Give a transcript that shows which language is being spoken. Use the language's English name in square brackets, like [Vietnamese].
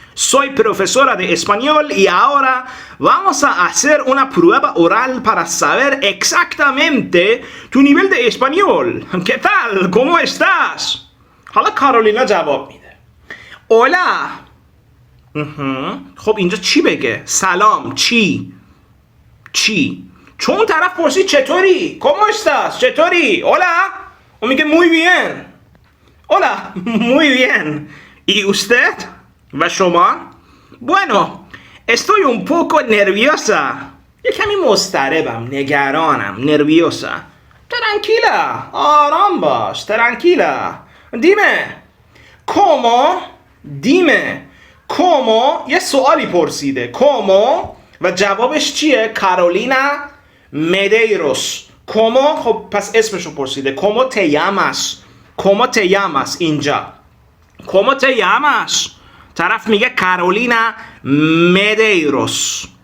[Spanish] Soy profesora de español y ahora vamos a hacer una prueba oral para saber exactamente tu nivel de español. ¿Qué tal? ¿Cómo estás? [Persian] حالا کارولینا جواب میده. Hola. خب اینجا چی بگه؟ سلام. چی؟ چون اون طرف پرسید چطوری؟ [Spanish] ¿Cómo estás? [Persian] چطوری؟ Hola. اون میگه [Spanish] muy bien. Hola, muy bien. ¿Y usted? [Persian] و شما؟ [Spanish] Bueno, estoy un poco nerviosa. [Persian] یه کمی مضطربم، نگرانم، nerviosa. Tranquila, آرام باش. [Spanish] Tranquila. Dime. [Persian] ¿Cómo؟ یه سوالی پرسیده. ¿Cómo؟ و جوابش چیه؟ کارولینا مدیروس. ¿Cómo؟ خب پس اسمشو پرسیده. [Spanish] ¿Cómo te llamas [Persian] اینجا؟ [Spanish] ¿Cómo te llamas؟ [Persian] طرف میگه [Spanish] کارولینا مدیروس.